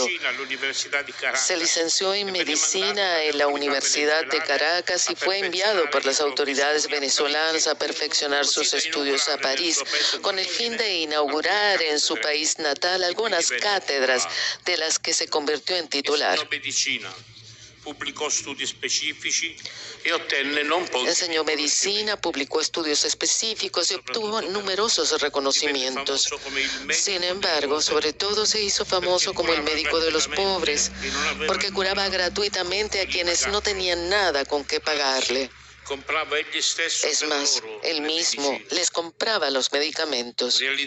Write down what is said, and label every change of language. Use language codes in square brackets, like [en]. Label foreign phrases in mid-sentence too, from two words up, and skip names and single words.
[es] Se licenció en medicina en la Universidad de Caracas y fue enviado por las autoridades venezolanas a perfeccionar sus estudios a París, con el fin de inaugurar en su país natal algunas cátedras de las que se convirtió en titular. [it] Pubblicò studi specifici e ottenne non pochi. [es] Enseñó medicina, publicó estudios específicos y obtuvo numerosos reconocimientos. Sin embargo, sobre todo se hizo famoso como el médico de los pobres, porque curaba gratuitamente a quienes no tenían nada con qué pagarle. Es más, él mismo les compraba los medicamentos.